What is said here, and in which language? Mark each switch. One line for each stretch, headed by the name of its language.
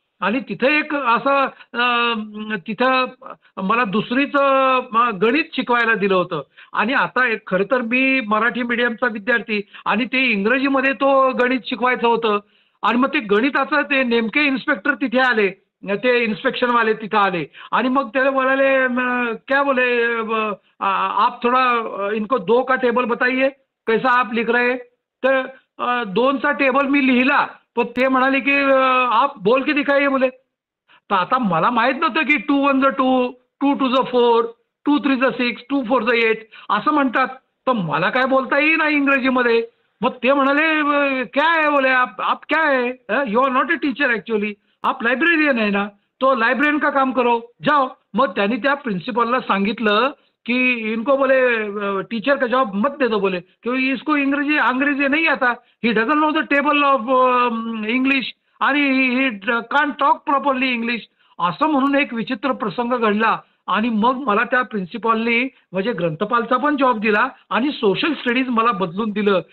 Marathi: आणि तिथे एक असं तिथं मला दुसरीचं गणित शिकवायला दिलं होतं. आणि आता खरं तर मी मराठी मीडियमचा विद्यार्थी आणि ते इंग्रजीमध्ये तो गणित शिकवायचं होतं. आणि मग ते गणिताचं ते नेमके इन्स्पेक्टर तिथे आले, ते इन्स्पेक्शन वाले तिथे आले. आणि मग त्याला बोलाले
Hindi: क्या बोले आप थोड़ा इनको दो का टेबल बताइए कैसा आप लिख रहे हैं.
Marathi: तर दोनचा टेबल मी लिहिला, पण ते म्हणाले की
Hindi: आप बोल के दिखाइए बोले.
Marathi: तर आता मला माहित नव्हतं की 2 1 2, 2 2 4, 2 3 6, 2 4 8 असं म्हणतात. तर मला काय बोलता येईना इंग्रजीमध्ये. मग ते म्हणाले
Hindi: क्या है बोले आप क्या है
English: you are not a teacher actually,
Hindi: आप लाइब्रेरियन है ना, तो लाइब्रेरियन का काम करो जाओ.
Marathi: मग त्यांनी त्या प्रिन्सिपलला सांगितलं कि
Hindi: इनको बोले टीचर का जॉब मत दे दो बोले, क्योंकि इसको इंग्रजी अंग्रेजी नहीं आता,
English: he doesn't know the table of English
Hindi: आणि
English: He can't talk properly English.
Marathi: असं म्हणून एक विचित्र प्रसंग घडला. आणि मग मला त्या प्रिन्सिपॉलनी म्हणजे ग्रंथपालचा पण जॉब दिला आणि सोशल स्टडीज मला बदलून दिलं.